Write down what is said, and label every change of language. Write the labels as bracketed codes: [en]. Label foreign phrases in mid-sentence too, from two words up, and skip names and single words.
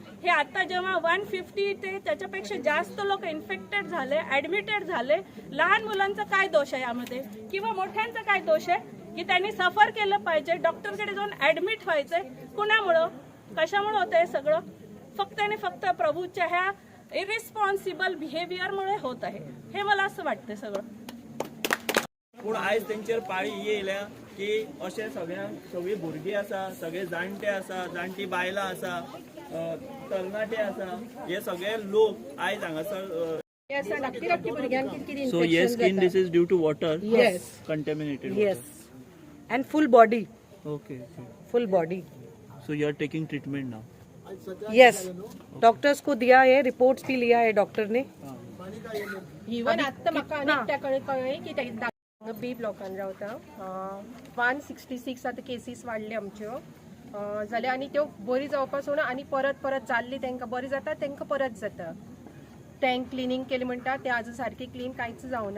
[mr] हे आता जेव्हा 150 ते त्याच्यापेक्षा जास्त लोक इन्फेक्टेड झाले, ॲडमिटेड झाले, लहान मुलांचा काय दोष आहे यामध्ये किंवा मोठ्यांचा काय दोष आहे की त्यांनी सफर केलं पाहिजे, डॉक्टरकडे जाऊन ॲडमिट व्हायचंय. कुणामुळं कशामुळे होतं हे सगळं. फक्त आणि फक्त प्रभूच्या ह्या [en] irresponsible behaviourमुळे [mr] होत आहे. हे मला असं वाटतं सगळं. [kok] पूण आयज तेंचेर पाळी येयल्या की अशे सगळी भुरगीं आसा, सगळे जाणटे आसा, जाणटी बायलां आसा, तरणाटे आसा, हे सगळे लोक आयज हांगासर. [en] So yes, skin disease due to water. Yes. Contaminated water. Yes. And full body. Okay. Full body. So you are taking treatment now. Yes. [hi] डॉक्टर्स को दिया है, रिपोर्ट्स भी लिया है डॉक्टर ने. [kok] इवन आता म्हाका आनी एकट्याकडे कळ्ळें की हांगा बी ब्लॉकान रावता 166 आता केसीस वाडले आमच्यो जाल्यार आनी त्यो बरी जावपाक ना आनी परत जाल्ली तांकां बरी जाता तांकां परत जाता. [en] tank cleaning [kok] केली म्हणटा ते आजून सारकी क्लीन कांयच जावना.